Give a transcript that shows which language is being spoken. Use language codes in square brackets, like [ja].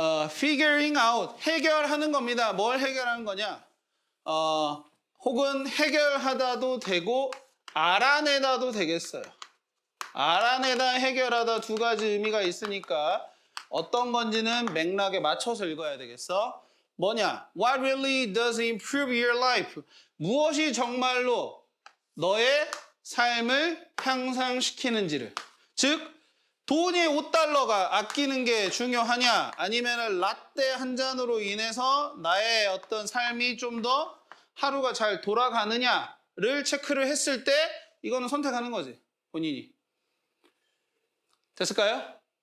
[en] figuring out, [ko] 해결하는 겁니다. 뭘 해결하는 거냐? 혹은 해결하다도 되고 알아내다도 되겠어요. 알아내다, 해결하다 두 가지 의미가 있으니까 어떤 건지는 맥락에 맞춰서 읽어야 되겠어. 뭐냐? [en] What really does improve your life? [ko] 무엇이 정말로 너의 삶을 향상시키는지를. 즉, 돈이 5달러가 아끼는 게 중요하냐? 아니면 라떼 한 잔으로 인해서 나의 어떤 삶이 좀 더 하루가 잘 돌아가느냐를 체크를 했을 때 이거는 선택하는 거지, 본인이. 됐을까요?